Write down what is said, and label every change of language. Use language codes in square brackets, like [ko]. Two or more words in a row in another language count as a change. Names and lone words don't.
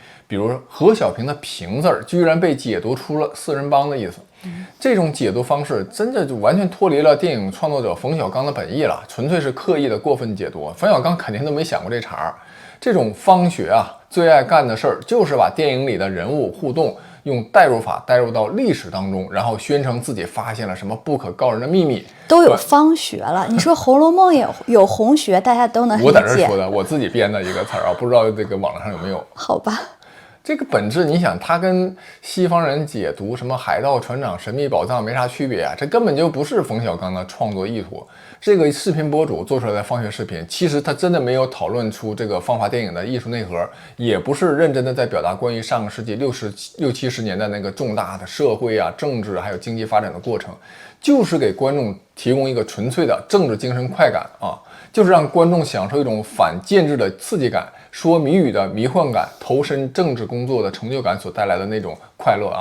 [zh] 比如何小平的平字居然被解讀出了四人幫的意思，這種解读方式真的就完全脫離了電影創作者馮小剛的本意了，純粹是刻意的過分解讀。馮小剛肯定都沒想過這茬。這種方學最愛幹的事兒就是把電影裡的人物互動用代入法代入到歷史當中，然後宣稱自己发现了什么不可告人的秘密，都有方学了。你说《紅楼夢》也有红学，大家都能理解。我在这说的，我自己编的一个词儿啊，不知道这個網上有沒有？好吧。這個本質，你想，它跟西方人解讀什麼海盜船長神秘寶藏沒啥區別啊，這根本就不是馮小剛的創作意圖。這個視頻博主做出來的方學視頻，其實他真的沒有討論出這個芳華電影的藝術內核，也不是認真的在表達關於上個世紀六七十年代那個重大的社會啊、政治還有經濟發展的過程，就是給觀眾提供一個純粹的政治精神快感啊，就是讓觀眾享受一種反建制的刺激感，說謎語的迷幻感，投身政治工作的成就感所帶來的那種快樂啊。